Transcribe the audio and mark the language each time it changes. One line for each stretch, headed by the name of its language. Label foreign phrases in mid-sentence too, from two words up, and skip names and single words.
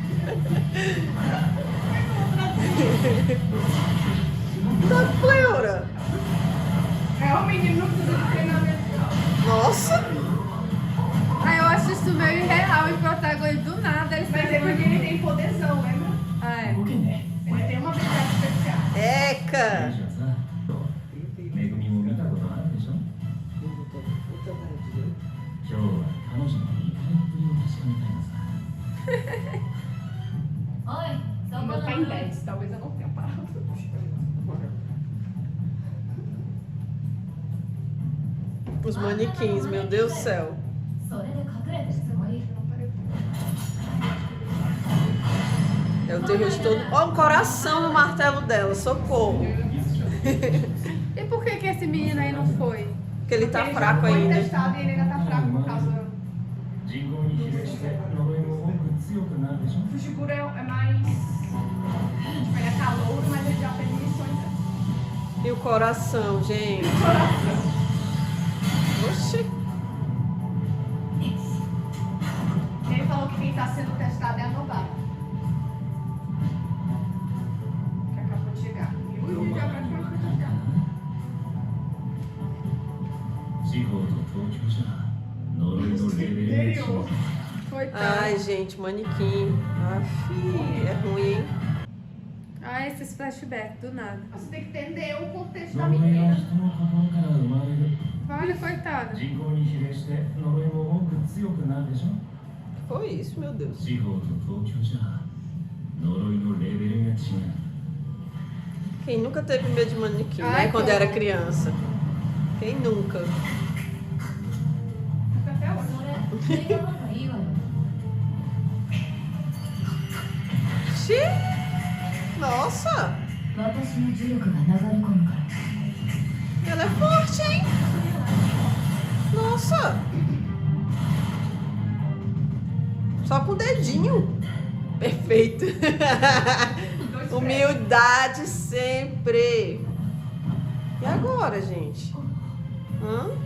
Portuguese: Da pleura! É o menino que precisa de treinamento. Nossa! Ah, eu acho isso meio irreal e protagonista do nada. Eles Mas é porque ele tem poderzão, lembra? Ah, é.
Japanese: 動けんね。
Portuguese: Ele tem uma habilidade especial.
Japanese: 大
Portuguese: Eca!
Japanese: 事はさ、めぐみも見たことあるでしょ。今日は彼女の怒りっぷりを確かめたいのさ。おい、そこ
Portuguese: O
Japanese: の
Portuguese: meu tem 10, talvez eu não tenha parado. Os manequins, meu Deus do céu.
Japanese: それで隠れてるつもり。
Portuguese: É o terror de todo. Ó, um coração no martelo dela, socorro. E por que esse menino aí não foi? Porque ele tá Ele já fraco foi ainda. testado e ele ainda tá fraco por causa.
Japanese: 人口に比例して呪いも多く強くなるでしょ。
Portuguese: O Shiguro é mais. Tipo, ele é calouro, mas ele já fez missões antes. E o coração, gente. Oxi. Ele falou que quem tá sendo testado é a Novara. Que acabou de chegar. E o Yuji já praticamente foi testado.
Japanese: 地方と東京じゃ呪いのレベルが違う。
Portuguese: Coitado. Ai, gente, manequim. Aff, é ruim, hein? Ah, esses flashbacks, do nada. Você tem que entender o contexto da
Japanese: 呪いは
Portuguese: menina.
Japanese: 人の心から生まれる。
Portuguese: Olha, coitado.
Japanese: 人口に比例して呪いも多く強くなるでしょ。
Portuguese: Foi isso, meu Deus.
Japanese: 地方と東京じゃ呪いのレベルが違う。
Portuguese: Quem nunca teve medo de manequim, Ai, né? Quando como? era criança. Quem nunca? Até hoje.
Japanese: それ、映画の方がいいわよ。
Portuguese: Xiii! Nossa!
Japanese: 私の呪力が流れ込むから。
Portuguese: Ela é forte, hein? Nossa! Só com o dedinho. Perfeito. Humildade sempre. E agora, gente? Hã?